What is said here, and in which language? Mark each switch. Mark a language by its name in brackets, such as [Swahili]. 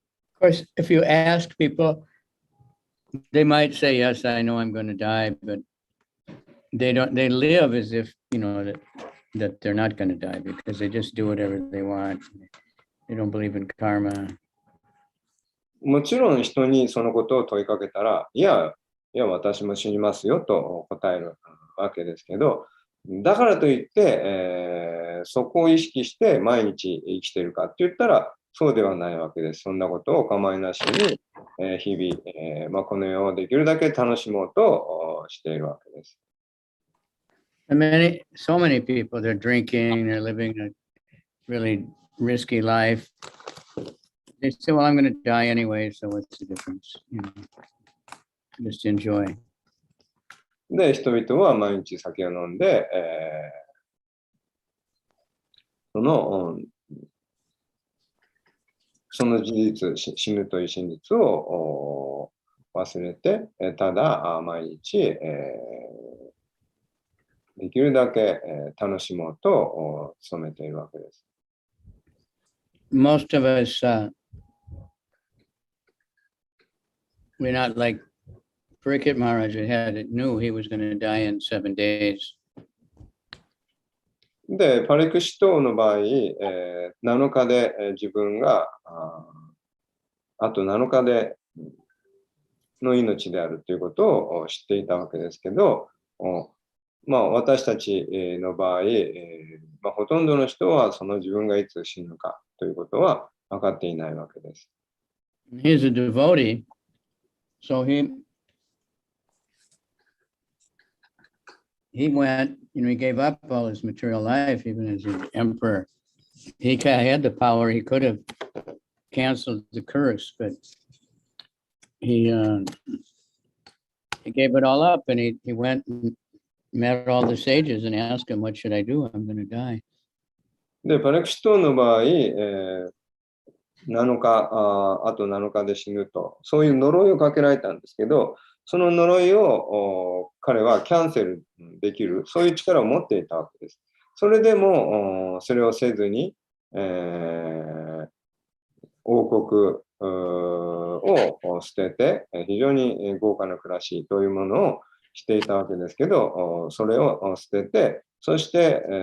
[English] Of course, if you ask people, they might say, yes, I know I'm going to die, but they live as if, that they're not going to die because they just do whatever they want. They don't believe in karma. [Japanese] もちろん人にそのことを問いかけたら、いや、私も死にますよと答えるわけですけど、だからといって、そこを意識して毎日生きているかって言ったら、そうではないわけです。そんなことを構いなしに、日々、この世をできるだけ楽しもうとしているわけです。 [English] So many people, they're drinking, they're living a really risky life. They say, well, I'm going to die anyway, so what's the difference? Just enjoy. [Japanese] で、人々は毎日酒を飲んで、その事実、死ぬという真実を忘れて、ただ毎日、できるだけ楽しもうと努めているわけです。 [English] most of us, we're not like Parikshit Maharaj knew he was going to die in 7 days. [Japanese] で、パリクシトの場合、7日で、自分があと7日での命であるということを知っていたわけですけど、まあ、私たちの場合、まあ、ほとんどの人はその自分がいつ死ぬかということは分かっていないわけです。 [English] He's a devotee, so he went, he gave up all his material life, even as an emperor. He had the power, he could have canceled the curse, but he gave it all up, and he went and met all the sages and asked him, what should I do? I'm going to die. [Japanese] で、パリクシトの場合、7日あと7日で死ぬと、そういう呪いをかけられたんですけど、その呪いを彼はキャンセルできる、そういう力を持っていたわけです。それでもそれをせずに、王国を捨てて、非常に豪華な暮らしというものをしていたわけですけど、それを捨てて、そして、